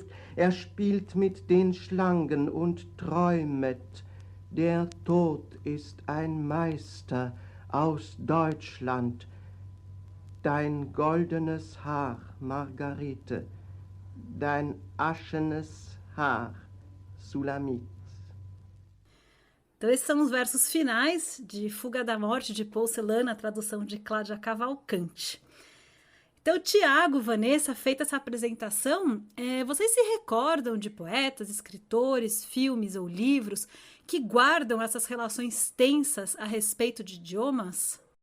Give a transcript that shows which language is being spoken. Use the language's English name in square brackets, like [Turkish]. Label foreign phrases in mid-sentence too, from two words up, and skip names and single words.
[German] Er spielt mit den Schlangen und träumet. Der Tod ist ein Meister aus Deutschland. Dein goldenes Haar, Margarete. Dein aschenes Haar, Sulamit. [Portuguese] Então, esses são os versos finais de Fuga da Morte, de Paul Celan, na tradução de Cláudia Cavalcante. Então, Tiago, Vanessa, feita essa apresentação, vocês se recordam de poetas, escritores, filmes ou livros que guardam essas relações tensas a respeito de idiomas?